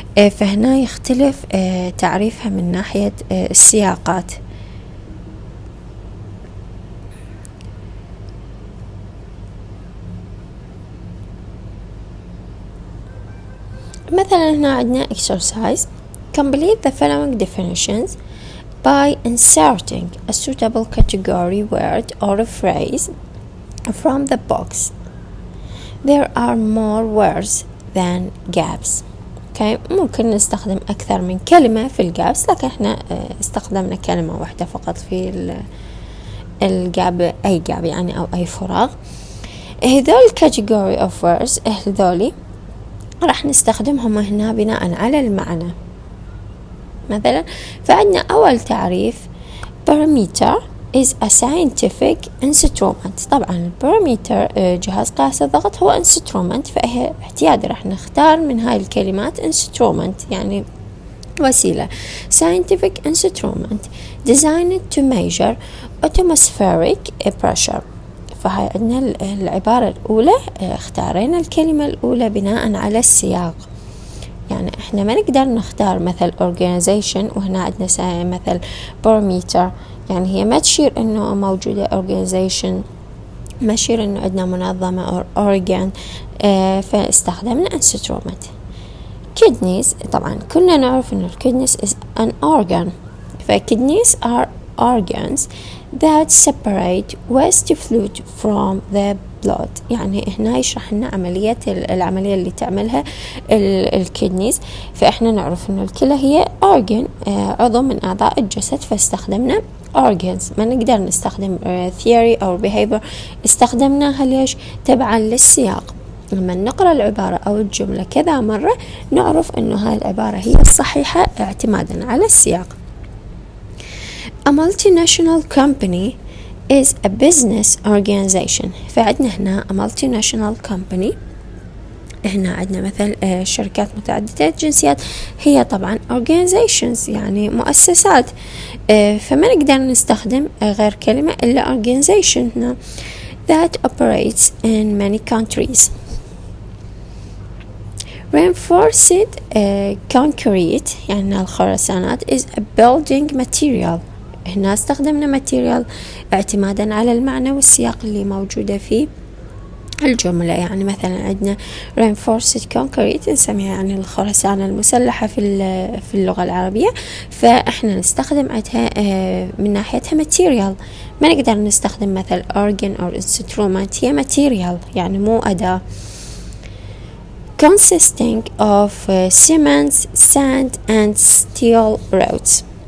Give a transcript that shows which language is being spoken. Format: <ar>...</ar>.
<ar>فهنا يختلف تعريفها من ناحية السياقات. مثلا هنا عندنا exercise.</ar> <en>Complete the following definitions by inserting a suitable category word or a phrase from the box. There are more words than gaps.</en> <ar>ممكن نستخدم أكثر من كلمة في الجابس، لكن احنا استخدمنا كلمة واحدة فقط في الجاب، أي جاب يعني أو أي فراغ. هذول</ar> <en>category of words</en> <ar>هذولي راح نستخدمهم هنا بناء على المعنى. مثلا فعندنا أول تعريف</ar> <en>barometer is a scientific instrument.</en> <ar>طبعا الباروميتر جهاز قياس الضغط هو instrument، فهي احتياطي راح نختار من هاي الكلمات instrument يعني وسيلة.</ar> <en>scientific instrument designed to measure atmospheric pressure.</en> <ar>فهاي عندنا العبارة الأولى، اختارينا الكلمة الأولى بناء على السياق. يعني احنا ما نقدر نختار مثل organization وهنا عندنا مثل barometer، يعني هي ما تشير انه موجودة organization، ما تشير انه عندنا منظمة او organ. فاستخدمنا instrument.</ar> <en>kidneys</en> <ar>طبعا كلنا نعرف انه</ar> <en>kidneys is an organ. kidneys are organs that separate waste fluid from the blood.</en> <ar>يعني هنا يشرح لنا العملية اللي تعملها الكدنيز. فإحنا نعرف إنه الكلى هي organ، عضو من أعضاء الجسد، فاستخدمنا organs. ما نقدر نستخدم theory أو behavior، استخدمناها ليش؟ تبعا للسياق. لما نقرأ العبارة أو الجملة كذا مرة نعرف إنه هاي العبارة هي الصحيحة اعتمادا على السياق.</ar> <en>A multinational company is a business organization.</en> <ar>فعندنا هنا</ar> <en>a multinational company،</en> <ar>هنا عندنا مثل شركات متعددة الجنسيات، هي طبعا organizations يعني مؤسسات. فما نقدر نستخدم غير كلمة إلا organization هنا</ar> <en>that operates in many countries. Reinforced concrete</en> <ar>يعني الخرسانات</ar> <en>is a building material.</en> <ar>هنا استخدمنا material اعتمادا على المعنى والسياق اللي موجودة في الجملة. يعني مثلا عندنا reinforced concrete نسميها يعني الخرسانة المسلحة في اللغة العربية، فإحنا نستخدم عندها من ناحيتها material. ما نقدر نستخدم مثل</ar> <en>organ or instrument،</en> <ar>هي material يعني مو أداة.</ar> <en>consisting of cement, sand and steel rods.</en>